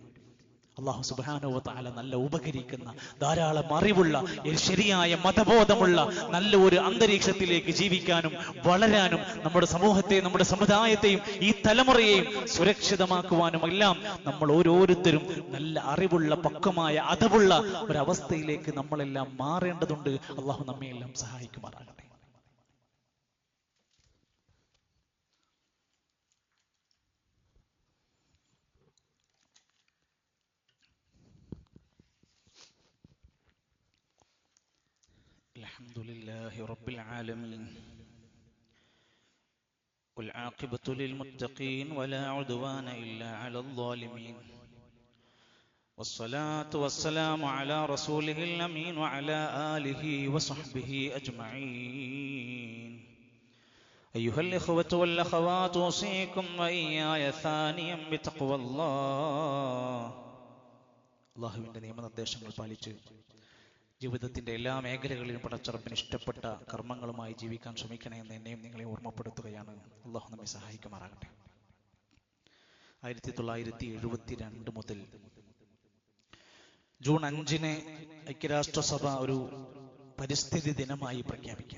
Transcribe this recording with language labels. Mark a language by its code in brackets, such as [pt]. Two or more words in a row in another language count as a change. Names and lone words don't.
[ar] الله سبحانه وتعالى [ml] നല്ല ഉപകരിക്കുന്ന, ധാരാളം അറിവുള്ള, ശരിയായ മതബോധമുള്ള നല്ല ഒരു അന്തരീക്ഷത്തിലേക്ക് ജീവിക്കാനും വളരാനും നമ്മുടെ സമൂഹത്തെ, നമ്മുടെ സമുദായത്തെയും ഈ തലമുറയെയും സുരക്ഷിതമാക്കുവാനും എല്ലാം നമ്മൾ ഓരോരുത്തരും നല്ല അറിവുള്ള, പക്വമായ, അതവുള്ള ഒരവസ്ഥയിലേക്ക് നമ്മളെല്ലാം മാറേണ്ടതുണ്ട്. അല്ലാഹു നമ്മെ എല്ലാം സഹായിക്കുമാറാകട്ടെ. [ar] الحمد لله رب العالمين والعاقبة للمتقين ولا عدوان إلا على الظالمين والصلاة والسلام على رسوله الأمين وعلى آله وصحبه أجمعين. أيها الإخوة والأخوات، أوصيكم وإياي ثانيا بتقوى الله. [ml] അല്ലാഹുവിന്റെ നിയമനിർദ്ദേശങ്ങൾ പാലിച്ച് ജീവിതത്തിന്റെ എല്ലാ മേഖലകളിലും പടച്ചറപ്പിന് ഇഷ്ടപ്പെട്ട കർമ്മങ്ങളുമായി ജീവിക്കാൻ ശ്രമിക്കണേ എന്ന് എന്നെയും നിങ്ങളെ ഓർമ്മപ്പെടുത്തുകയാണ്. അല്ലാഹു നമ്മെ സഹായിക്കുമാറാകട്ടെ. 1972 മുതൽ ജൂൺ 5 ഐക്യരാഷ്ട്രസഭ ഒരു പരിസ്ഥിതി ദിനമായി പ്രഖ്യാപിക്കാം.